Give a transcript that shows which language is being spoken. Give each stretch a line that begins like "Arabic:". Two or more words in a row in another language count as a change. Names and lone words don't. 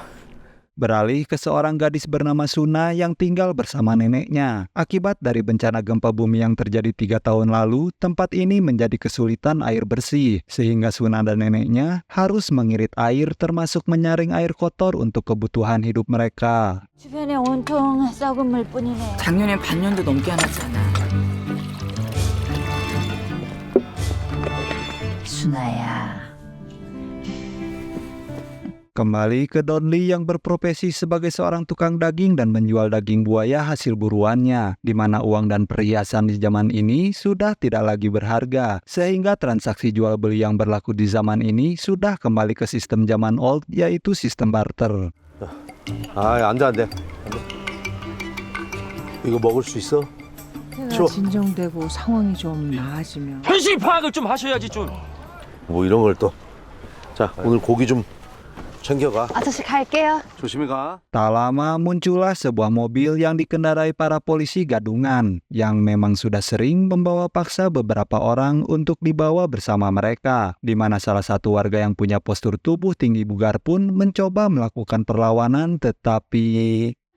Indonesian: Beralih ke seorang gadis bernama Suna yang tinggal bersama neneknya. Akibat dari bencana gempa bumi yang terjadi 3 tahun lalu, tempat ini menjadi kesulitan air bersih, sehingga Suna dan neneknya harus mengirit air termasuk menyaring air kotor untuk kebutuhan hidup mereka.
Korean: 주변에 온통 썩은 물뿐이네. 작년엔 반년도 넘게 안 왔잖아. 순아야.
Indonesian: Kembali ke Donli yang berprofesi sebagai seorang tukang daging dan menjual daging buaya hasil buruannya, di mana uang dan perhiasan di zaman ini sudah tidak lagi berharga, sehingga transaksi jual beli yang berlaku di zaman ini sudah kembali ke sistem zaman old, yaitu sistem barter.
Korean: 앉아, 안 돼. 이거 먹을 수 있어? 해가 진정되고 상황이 좀 나아지면 현실 파악을 좀 하셔야지 좀. 뭐 이런 걸 또. 자, 오늘 고기 좀 챙겨가. 아저씨 갈게요. 조심히 가.
Indonesian: Tak lama muncullah sebuah mobil yang dikendarai para polisi gadungan, yang memang sudah sering membawa paksa beberapa orang untuk dibawa bersama mereka, di mana salah satu warga yang punya postur tubuh tinggi bugar pun mencoba melakukan perlawanan, tetapi...